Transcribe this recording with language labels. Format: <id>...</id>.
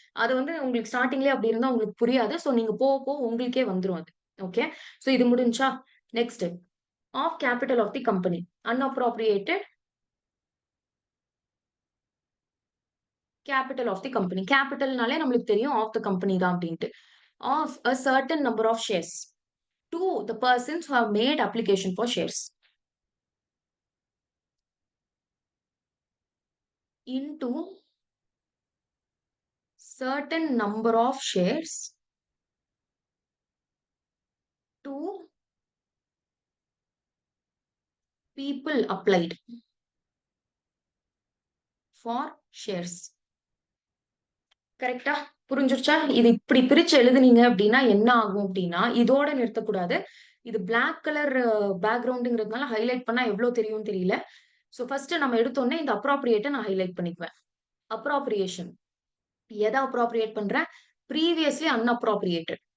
<ta>அது வந்து உங்களுக்கு ஸ்டார்ட்டிங்லயே அப்படி இருந்தா உங்களுக்கு புரியாது. சோ நீங்க போக உங்களுக்கே வந்துரும் அது. ஓகே. சோ இது முடிஞ்சா?</ta> <en>Next of capital of the company. Unappropriated capital of the company.</en> <ta>கேபிட்டல்னாலே நம்மளுக்கு தெரியும்</ta> <en>of the company</en> <ta>தான் அப்படின்ட்டு.</ta> <en>Of a certain number of shares to the persons who have made application for shares into certain number of shares to people applied for shares.</en> <ta>கரெக்ட்டா? புரிஞ்சிருச்சா? இது இப்படி பிரிச்சு எழுதுனீங்க அப்படின்னா என்ன ஆகும் அப்படின்னா, இதோட நிறுத்தக்கூடாது. இது பிளாக் கலர் பேக்கிரவுண்டுங்கிறதுனால ஹைலைட் பண்ணா எவ்ளோ தெரியும்னு தெரியல. சோ ஃபர்ஸ்ட் நம்ம எடுத்தோனே இந்த அப்ராப்ரியேட்ட நான் ஹைலைட் பண்ணிக்குவேன். அப்ராப்ரியேஷன். எத அப்ராப்ரியேட் பண்றேன்? பிரீவியஸ்லி அன்அப்ராப்ரியேட்டட்.</ta>